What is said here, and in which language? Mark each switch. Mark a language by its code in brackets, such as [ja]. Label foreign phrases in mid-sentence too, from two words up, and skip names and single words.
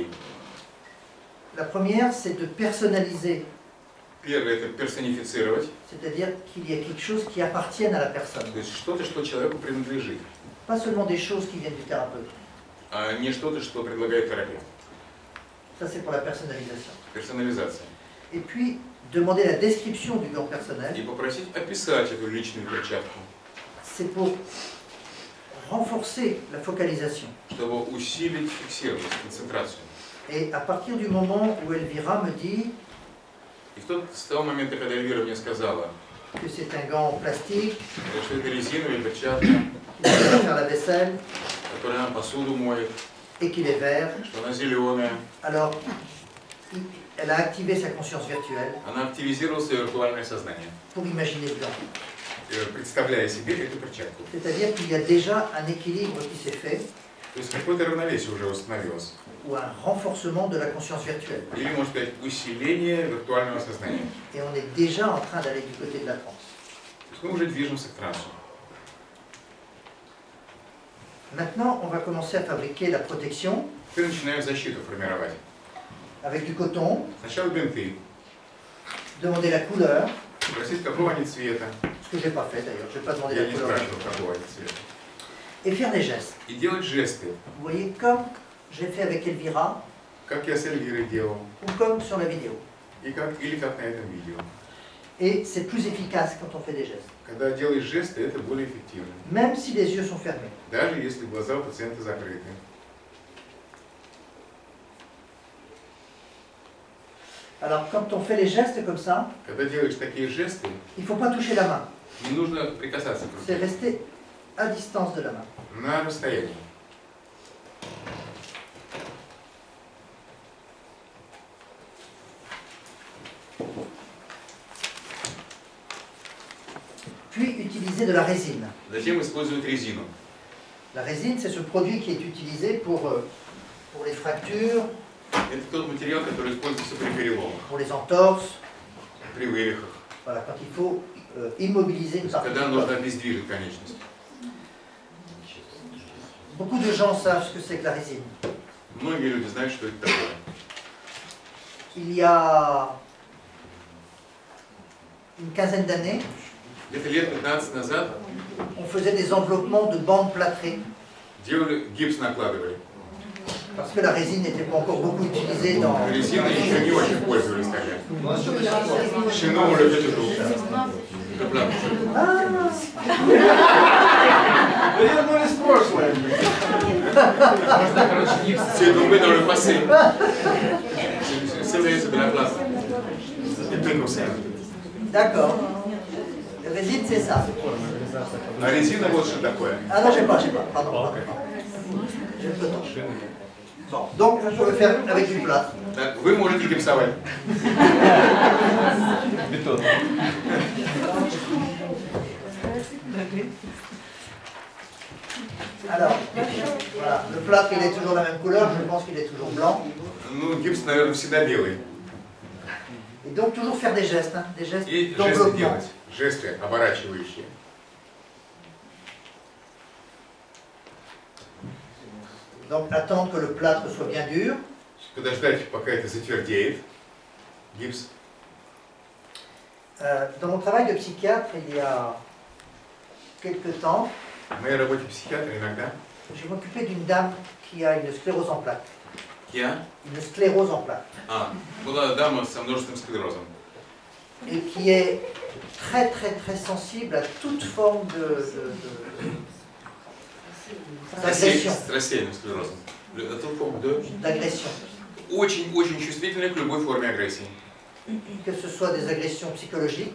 [fr] La première, c'est de personnaliser, [ru] Первое – это персонифицировать, [fr] c'est-à-dire qu'il y a quelque chose qui appartienne à la personne. [ru] то есть что-то, что человеку принадлежит, [fr] Pas seulement des choses qui viennent du thérapeute. [ru] а не что-то, что предлагает терапевт. [fr] Ça, c'est pour la personnalisation. [ru] Персонализация. [fr] Et puis, demander la description du gant personnel, [ru] И попросить описать эту личную перчатку, [fr] c'est pour renforcer la focalisation. [ru] чтобы усилить фиксированность, концентрацию. [fr] Et à partir du moment où Elvira me dit [ru] И с того момента, когда Эльвира мне сказала, [fr] que c'est un gant en plastique, [ru] что это резиновая перчатка, [fr] qui va faire la vaisselle, [ru] которая посуду моет, [fr] et qu'il est vert, [ru] что она зеленая, [fr] alors elle a activé sa conscience virtuelle [ru] она активизировала свое виртуальное сознание, [fr] pour imaginer le gant. [ru] представляя себе эту перчатку. [fr] C'est-à-dire qu'il y a déjà un équilibre qui s'est fait, [ru] То есть какое-то равновесие уже установилось. [fr] ou un renforcement de la conscience virtuelle. [ru] Или, можно сказать, усиление виртуального сознания. [fr] Et on est déjà en train d'aller du côté de la transe. [ru] То есть мы уже движемся к трансу. [fr] Maintenant, on va commencer à fabriquer la protection [ru] Теперь начинаем защиту формировать. [fr] avec du coton, [ru] Сначала бинты, [fr] demander la couleur, [ru] спросить, какого они цвета. [fr] ce que je n'ai pas fait d'ailleurs, je n'ai pas demandé [ru] Я [fr] la [ru] не [fr] couleur, [ru] спрашивал, какого они цвета. [fr] et faire des gestes. [ru] И делать жесты, [fr] Vous voyez, comme j'ai fait avec Elvira, [ru] как я с Эльвирой делал, [fr] ou comme sur la vidéo. [ru] или как на этом видео. [fr] Et c'est plus efficace quand on fait des gestes, [ru] Когда делаешь жесты, это более эффективно. [fr] même si les yeux sont fermés. [ru] Даже если глаза у пациента закрыты. [fr] Alors, quand on fait les gestes comme ça, [ru] Когда делаешь такие жесты, [fr] il ne faut pas toucher la main, [ru] не нужно прикасаться к [fr] c'est [ru] руке. [fr] rester à distance de la main. [ru] На расстоянии. [fr] Puis utiliser de la résine. [ru] Затем использовать резину. [fr] La résine, c'est ce produit qui est utilisé pour les fractures, [ru] Это тот материал, который используется при переломах, [fr] pour les entorses, [ru] при вывихах, [fr] voilà, quand il faut immobiliser une partie [ru] когда [fr] du [ru] нужно [fr] corps. [ru] обездвижить конечность. [fr] Beaucoup de gens savent ce que c'est que la résine. [ru] Многие люди знают, что это такое. [fr] Il y a une quinzaine d'années, [ru] Где-то лет 15 назад [fr] on faisait des enveloppements de bandes plâtrées, [ru] делали, гипс накладывали. [fr] parce que la résine n'était pas encore beaucoup utilisée dans... [ru] Резины еще не очень пользовались тогда. Шино, [fr] on le fait toujours. C'est tombé dans le passé. C'est de la place. C'est tout comme ça. D'accord. La résine, c'est ça. [ru] А резина вот что такое. [fr] Ah non, j'ai pas, pardon. J'ai peu de temps. Bon, donc on peut le faire avec du plâtre. [ru] Так, вы можете гипсовать. Бетон. [fr] Alors, voilà, le plâtre il est toujours la même couleur, je pense qu'il est toujours blanc. [ru] Ну, гипс, наверное, всегда белый. [fr] Et donc toujours faire des gestes, hein, des gestes [ru] И жесты [fr] d'enveloppement. [ru] делать. Жесты оборачивающие. [fr] Donc attendre que le plâtre soit bien dur. [ru] Подождать, пока это затвердеет. Гипс. [fr] Dans mon travail de psychiatre, il y a quelques temps, [ru] В моей работе психиатра иногда [fr] je m'occupais d'une dame qui a une sclérose en plaques. [ru] я... [fr] Une sclérose en plaques. [ru] была дама со множественным склерозом. [fr] Et qui est très très sensible à toute forme d'agression. [ru] С рассеянным склерозом. [fr] D'agression. [ru] Очень чувствительны к любой форме агрессии. [fr] Que ce soit des agressions psychologiques